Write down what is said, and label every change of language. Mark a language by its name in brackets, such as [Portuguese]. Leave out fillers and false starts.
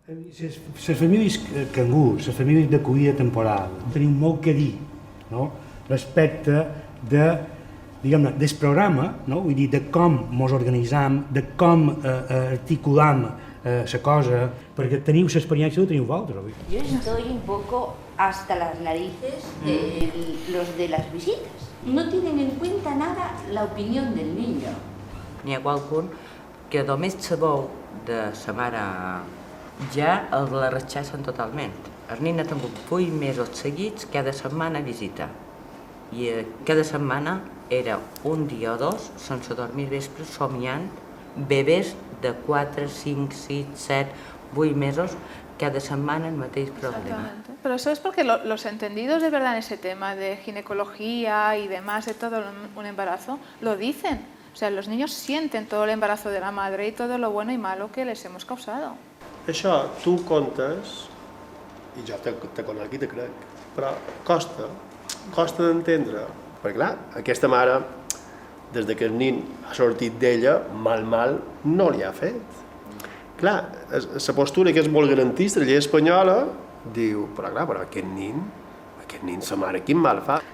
[Catalan] Les famílies cangurs, les famílies d'acollida temporal, tenim molt que dir, no?, respecte del programa, no?, vull dir, de com ens organitzam, de com articulam la cosa, perquè teniu l'experiència que teniu vosaltres. [Spanish] Yo estoy un poco hasta las narices de los de las visitas. No tienen en cuenta nada la opinión del niño. [Catalan] N'hi ha qualcun que només sabeu de sa mare ja [Spanish] la rechacen [Catalan] totalment. El nen ha tingut 8 mesos seguits cada setmana a visita. I cada setmana era un dia o dos sense dormir vespre somiant bebès de 4, 5, 6, 7, 8 mesos, [Spanish] cada semana [Catalan] el mateix problema. [Spanish] Exactamente. Pero eso es porque los entendidos de verdad en ese tema de ginecología y demás, de todo un embarazo, lo dicen. O sea, los niños sienten todo el embarazo de la madre y todo lo bueno y malo que les hemos causado. [Catalan] Això tu contes, i jo te conec i te crec, però costa d'entendre. Perquè clar, aquesta mare, des que el nin ha sortit d'ella, mal no li ha fet. Clar, la postura que és molt garantista, la llei espanyola, diu, però aquest nin, sa mare, quin mal fa.